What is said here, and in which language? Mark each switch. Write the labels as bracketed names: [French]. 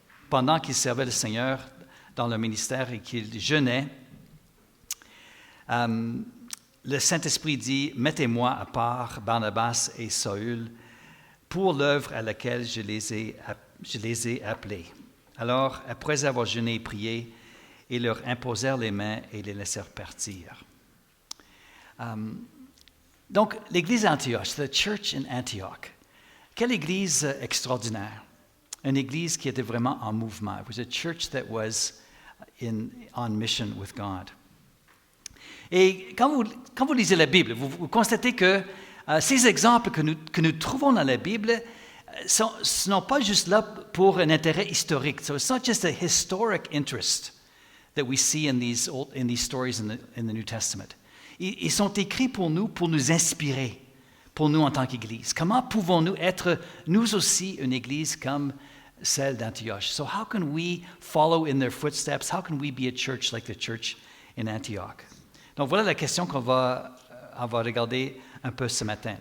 [French] Pendant qu'ils servaient le Seigneur dans leur ministère et qu'ils jeûnaient, le Saint-Esprit dit « Mettez-moi à part Barnabas et Saül pour l'œuvre à laquelle je les ai appelés. » Alors, après avoir jeûné et prié, ils leur imposèrent les mains et les laissèrent partir. Donc, l'Église d'Antioche, the church in Antioch, quelle Église extraordinaire! Une Église qui était vraiment en mouvement. [English] It was a church that was on mission with God. [French] Et quand vous lisez la Bible, vous constatez que ces exemples que nous trouvons dans la Bible ne sont pas juste là pour un intérêt historique. [English] So it's not just a historic interest that we see in these stories in the New Testament. [French] Ils sont écrits pour nous inspirer, pour nous en tant qu'Église. Comment pouvons-nous être, nous aussi, une Église comme celle d'Antioche? [English] So how can we follow in their footsteps? How can we be a church like the church in Antioch? [French] Donc voilà la question qu'on va regarder un peu ce matin.